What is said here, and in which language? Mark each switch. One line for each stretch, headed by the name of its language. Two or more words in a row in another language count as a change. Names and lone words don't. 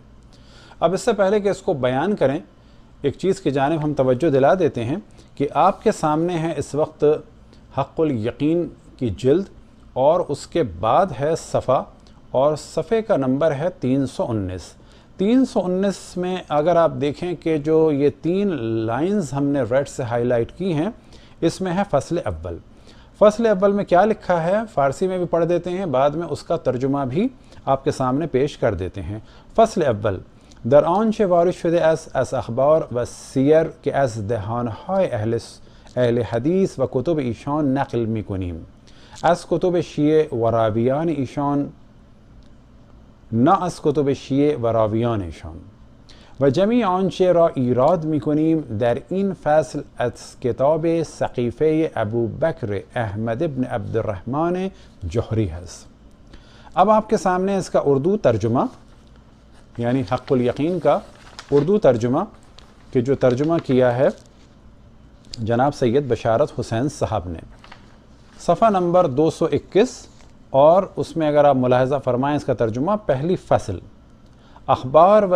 Urdu: اب اس سے پہلے کہ اس کو بیان کریں، ایک چیز کی جانب ہم توجہ دلا دیتے ہیں کہ آپ کے سامنے ہے اس وقت حق الیقین کی جلد، اور اس کے بعد ہے صفحہ، اور صفحے کا نمبر ہے 319۔ 319 میں اگر آپ دیکھیں کہ جو یہ 3 لائنز ہم نے ریڈ سے ہائی لائٹ کی ہیں، اس میں ہے فصل اول۔ فصل اول میں کیا لکھا ہے فارسی میں بھی پڑھ دیتے ہیں، بعد میں اس کا ترجمہ بھی آپ کے سامنے پیش کر دیتے ہیں۔
Persian: فصل اول: در آنچه وارد شده است از اخبار و سیر که از دهانهای اهل حدیث و کتب ایشان نقل می‌کنیم، از کتب شیعه و راویان ایشان، نه از کتب شیعه و راویان ایشان، و جمیع آنچه را ایراد می‌کنیم در این فصل از کتاب سقیفه ابوبکر احمد ابن عبدالرحمن جوہری است۔
Urdu: اب آپ کے سامنے اس کا اردو ترجمہ، یعنی حق الیقین کا اردو ترجمہ، کہ جو ترجمہ کیا ہے جناب سید بشارت حسین صاحب نے، صفحہ نمبر 221، اور اس میں اگر آپ ملاحظہ فرمائیں اس کا ترجمہ: پہلی فصل: اخبار و